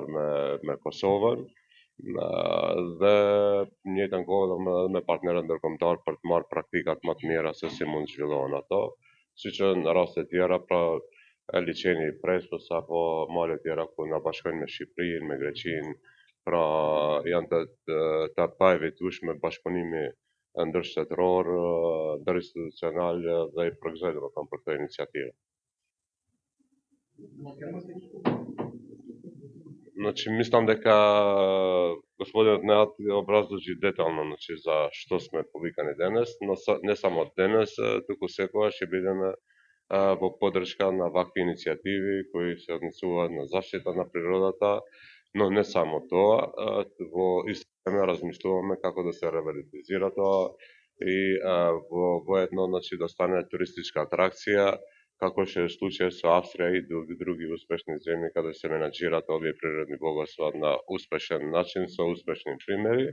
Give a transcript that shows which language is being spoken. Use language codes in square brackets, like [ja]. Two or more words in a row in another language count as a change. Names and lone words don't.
[sq] me Kosovën, dhe në njëjtën kohë edhe me partnerët ndërkombëtar për të marrë praktikat më të mira se si mund zhvillohen ato, siç në raste të tjera pra liçeni i Presës apo male të tjera ku na bashkojnë me Shqipërinë, me Greqinë, pra janë të pa evitueshme bashkëpunimi ndërshtetror, ndërinstitucional dhe i përgëzoj domethënë për këtë iniciativë. [sr] Znači, mislim da gospodin Nat obrazloži detaljno znači, za što smo publikani danas, no ne samo danas, [mk] туку секогаш ќе бидеме во поддршка на вакви иницијативи кои се однесуваат на заштита на природата, но не само тоа, во исто време размислуваме како да се ревитализира тоа и воедно значи да стане туристичка атракција, како што е случај со Австрија и други успешни земји каде се менаџираат овие природни богатства на успешен начин со успешни примери.